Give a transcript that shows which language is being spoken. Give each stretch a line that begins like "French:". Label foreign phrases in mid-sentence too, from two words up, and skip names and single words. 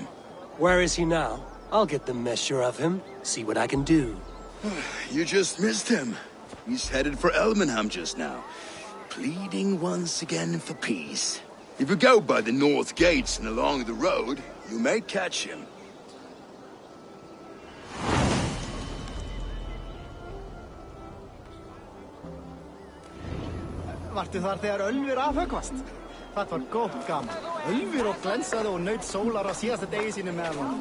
English: Where is he now? I'll get the measure of him, see what I can do. You just missed him. He's headed for Elmenham just now, pleading once again for peace. If you go by the north gates and along the road, you may catch him.
Icelandic: Vartu þar þegar Ölvir afhöggvast? Það var gott gaman. Ölvir og glensaði og naut sólar á síðasta degi sínu með honum.